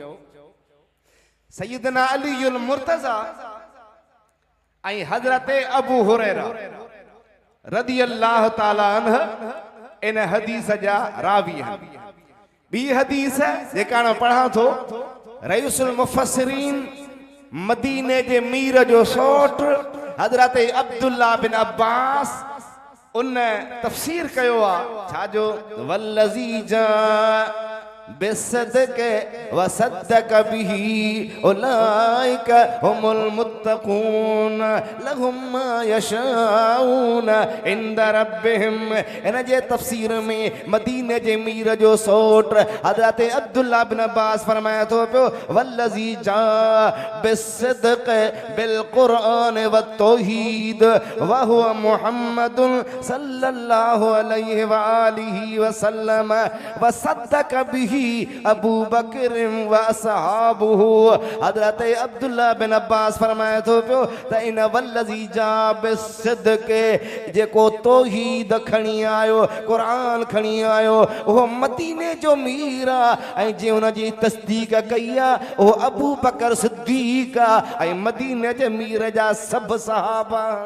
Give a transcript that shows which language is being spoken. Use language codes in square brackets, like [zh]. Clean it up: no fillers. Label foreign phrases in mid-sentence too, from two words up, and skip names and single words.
[sd] सैयदना अली मुर्तज़ा ऐं हज़रत अबू हुरैरा [ar] رضي الله تعالى عنه [sd] इन हदीस जा रावी आहिनि। ॿी हदीस जेका पढ़ां थो [ar] رئيس المفسرين [sd] मदीने जे मीर जो सौट हज़रत अब्दुल्ला बिन अब्बास उन तफ़सीर कयो आहे छा जो [ar] والذي جاء بالصدق وصدق به أولئك هم المتقون لهم ما يشاءون عند ربهم. [sd] इन जे तफ़सीर में मदीने जे मीर जो सोट हज़रत अब्दुल्लाह बिन अब्बास फरमाए थो पियो [ar] والذي جاء بالصدق بالقرآن و توحيد و هو محمد صلى الله عليه و آله و سلم و صدق به أبو بكر و أصحابه. [sd] हज़रत अब्दुल्लाह बिन अब्बास फरमाए थो पियो त इन [ar] والذي جاء بالصدق [sd] जेको तौहीद खणी आयो क़ुरान खणी आयो उहो मदीने जो मीर आहे ऐं जे उन जी तस्दीक कई आहे उहो अबू बकर सिद्दीक़ आहे ऐं मदीने जे मीर जा सभु सहाबा।